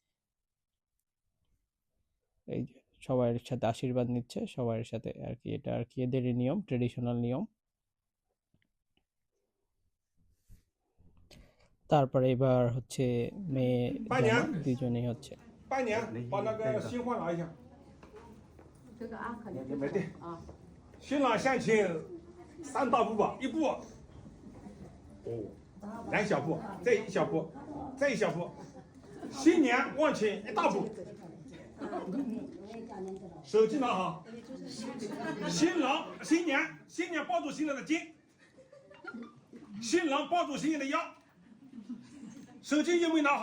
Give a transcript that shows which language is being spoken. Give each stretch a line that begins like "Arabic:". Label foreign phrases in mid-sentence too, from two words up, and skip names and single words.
Bangla: এই যে সবার সাথে আশীর্বাদ নিচ্ছে, সবার সাথে আর কি, এটা আর কি এদেরই নিয়ম, ট্রেডিশনাল নিয়ম। তারপরে এবার হচ্ছে মেয়ে জামাই দুজনেই হচ্ছে
Chinese: 伴娘把那个新欢拿一下。这个啊，可能没对啊，新郎向前3大步吧，一步，哦，2小步，再1小步，再1小步，新娘往前1大步，手机拿好，新娘抱住新郎的肩，新郎抱住新娘的腰，手机有没有拿好？